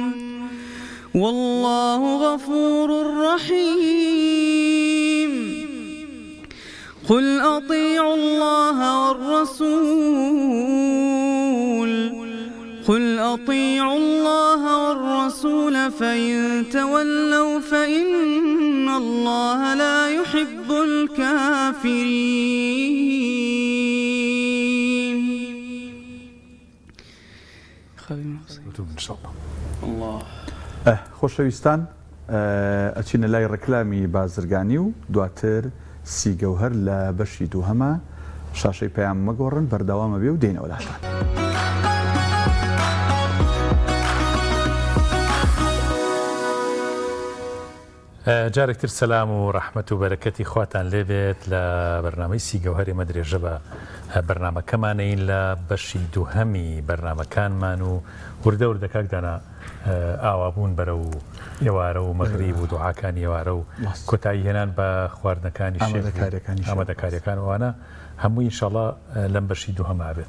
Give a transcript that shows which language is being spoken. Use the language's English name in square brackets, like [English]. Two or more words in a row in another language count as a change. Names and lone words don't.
[Arabic] والله غفور رحيم قل أطيعوا الله والرسول فإن تولوا فإن الله لا يحب الكافرين إن شاء [Central Kurdish] الله خۆشەویستان ئەچینە لای ڕێکلامی بازرگانی و دواتر سیگەوهەر لە بەشی دووهەمە شاشەی پەیام مەگۆڕن بەردەوامە بێ و دێنەوە لاتان. جارێکتر سەلام و ڕەحمەت و بەرەکەتی خواتان لێبێت لە بەرنامەی سیگەوهەری مەدرێژە بە بەرنامەکەمانەین لە بەشی دووهەمی بەرنامەکانمان و وردە وردەکەکدانا ئاوابوون بەرە و ئێوارە و مەغریب و دوعاکانی ئێوارە و کۆتایی هێنان بە خواردنەکانی ئامادەکاریەکان وانە هەمووی ئینشاڵڵا لەم بەشی دووهەما بێت